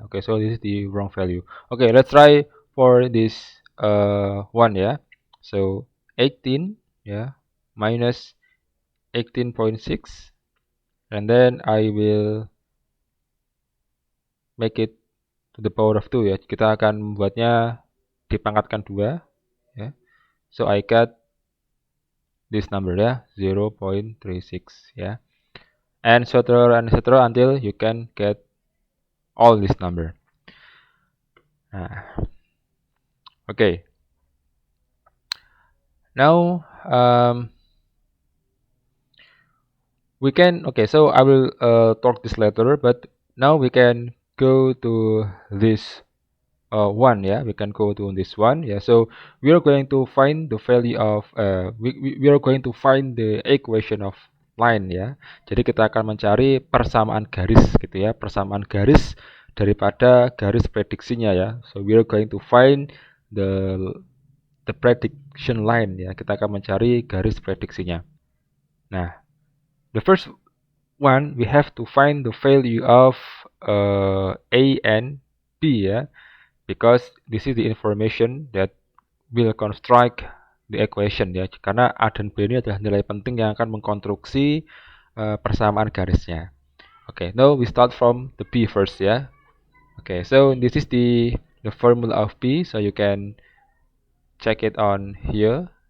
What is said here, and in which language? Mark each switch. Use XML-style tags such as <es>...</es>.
<en>Okay, so this is the wrong value. Okay, let's try for this one ya. So 18 ya minus 18.6 and then I will make it to the power of 2 ya.</en> <id>Kita akan membuatnya dipangkatkan 2 ya.</id> <en>So I get this number ya, 0.36 ya. And so until you can get all this number. Nah. Okay. Now we can, okay, so I will talk this later, but now we can go to this one, yeah, we can go to this one, yeah. So we are going to find the value of we are going to find the equation of line, ya.</en> <id>Jadi kita akan mencari persamaan garis gitu ya, persamaan garis daripada garis prediksinya ya.</id> <en>So we are going to find the prediction line ya.</en> <id>Kita akan mencari garis prediksinya.</id> <en>Nah, the first one we have to find the value of A and B ya. Because this is the information that will construct the equation ya.</en> <id>Karena A dan B ini adalah nilai penting yang akan mengkonstruksi persamaan garisnya.</id> <en>Okay, now we start from the B first ya. Okay, so this is the formula of B, so you can check it on here.</en>